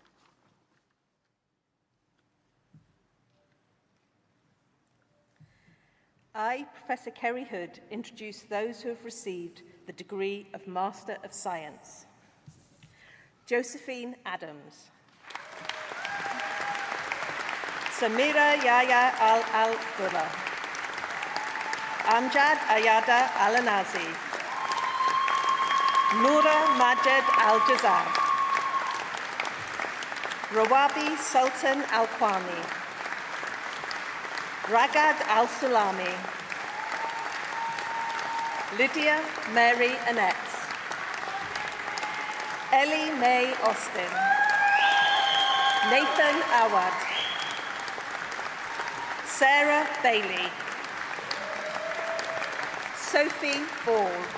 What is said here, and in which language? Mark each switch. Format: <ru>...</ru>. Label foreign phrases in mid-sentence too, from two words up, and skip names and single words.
<en>I, Professor Kerry Hood, introduce those who have received the degree of Master of Science. Josephine Adams. Samira Yahya Al-Al-Gullah. Amjad Ayada Al-Anazi. Noura Majed Al-Jazab. Rawabi Sultan Al-Kwami. Ragad Al-Sulami. Lydia Mary Annette. Ellie Mae Austin. Nathan Awad. Sarah Bailey. Sophie Ball.</en>